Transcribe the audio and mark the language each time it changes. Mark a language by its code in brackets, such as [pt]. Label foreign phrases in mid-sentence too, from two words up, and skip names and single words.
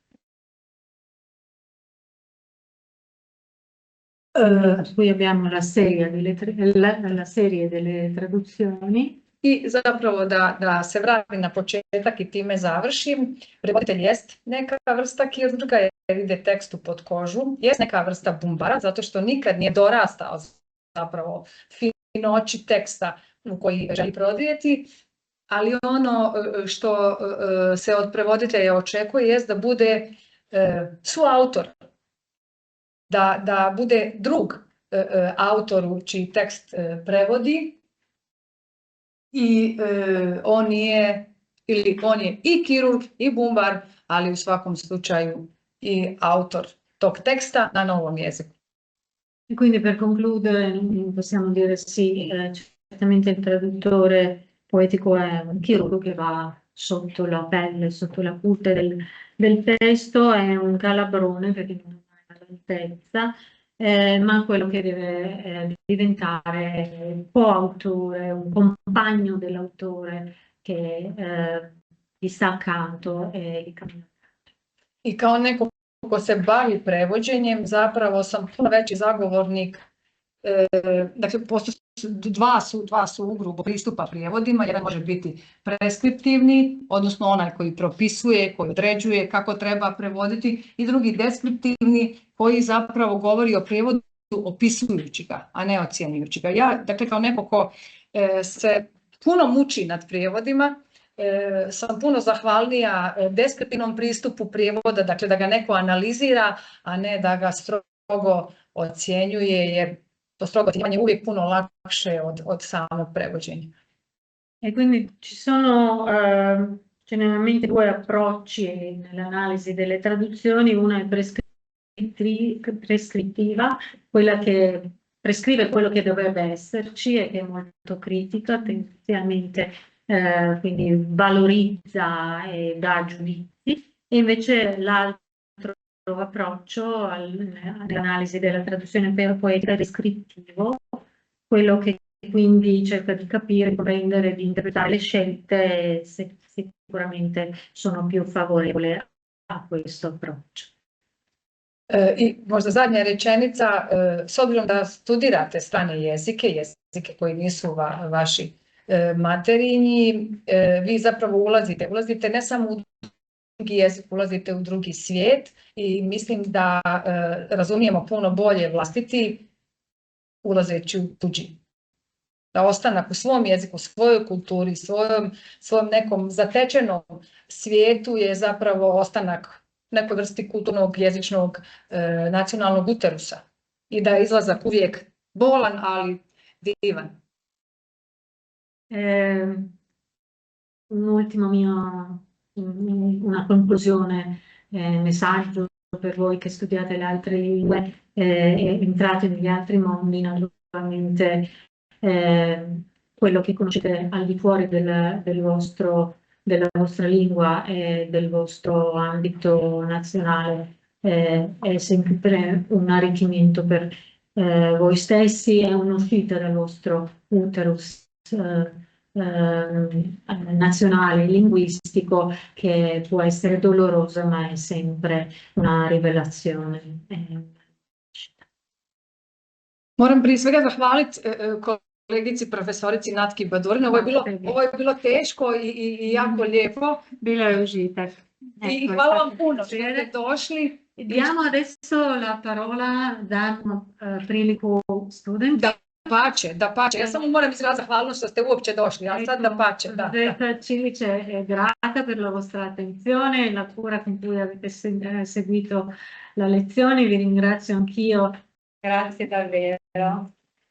[it] Qui abbiamo la serie delle traduzioni. [hr] I zapravo da se vratim na početak i time završim, prevoditelj jest neka vrsta kirurga jer ide tekstu pod kožu, jest neka vrsta bumbara zato što nikad nije dorastao zapravo finoći teksta u koji želi prodrijeti, ali ono što se od prevoditelja očekuje jest da bude suautor, da bude drug autoru čiji tekst prevodi. I on je i kirurg i bumbar, ali u svakom slučaju i autor tog teksta na novom jeziku. [it] E quindi per concludere possiamo dire sì, certamente il traduttore poetico è un chirurgo che va sotto la pelle, sotto la cute del testo, è un calabrone perché non ha l'altezza, ma quello che deve diventare un coautore, un compagno dell'autore che gli sta accanto e cammina. [hr] I kao neko ko se bavi prevođenjem, zapravo sam puno veći zagovornik, dakle dva su ugrubo pristupa prijevodima, jedan može biti preskriptivni, odnosno onaj koji propisuje, koji određuje kako treba prevoditi, i drugi deskriptivni koji zapravo govori o prijevodu opisujući ga, a ne ocjenjujući ga. Ja, dakle, kao neko ko se puno muči nad prijevodima, sam puno zahvalnija deskriptivnom pristupu prijevoda, dakle da ga neko analizira, a ne da ga strogo ocjenjuje, jer to strogo ocjenjivanje je uvijek puno lakše od samog prevođenja. [it] E quindi ci sono generalmente due approcci nell'analisi delle traduzioni, una è prescrittiva, quella che prescrive quello che dovrebbe esserci e che è molto critica, tendenzialmente quindi valorizza e dà giudizi, e invece l'altro approccio all'analisi della traduzione poetica è descrittivo, quello che quindi cerca di capire, comprendere, di interpretare le scelte, sicuramente sono più favorevole a questo approccio. [hr] I možda zadnja rečenica, s obzirom da studirate strane jezike koji nisu vaši materinji, vi zapravo ulazite ne samo u drugi jezik, ulazite u drugi svijet i mislim da razumijemo puno bolje vlastiti ulazeći u tuđi. Da ostanak u svom jeziku, svojoj kulturi, svojom nekom zatečenom svijetu je zapravo ostanak nekoj vrsti kulturnog, jezičnog, nacionalnog uterusa. I da je izlazak uvijek bolan, ali divan. [it] Una conclusione, messaggio per voi che studiate le altre lingue e entrate negli altri mondi, naturalmente quello che conoscete al di fuori della vostra lingua e del vostro ambito nazionale è sempre un arricchimento per voi stessi, è un'uscita dal vostro uterus nazionale linguistico che può essere dolorosa, ma è sempre una rivelazione. [hr] Moram prije svega zahvaliti kolegici profesorici Natki Badurin. Ovo je bilo teško i jako lijepo. Bilo je užitak. I [it] Ecco, [hr] hvala [it] è [hr] vam [it] stato [hr] puno što [it] piacere. [hr] ste došli. [it] Diamo adesso la parola, [hr] damo priliku studentu. Da pače. Ja samo moram izraziti zahvalnost što ste uopće došli, a sad da pače. [it] Professoressa Cilic è grata per la vostra attenzione e la cura con cui avete seguito la lezione. Vi ringrazio anch'io. Grazie davvero.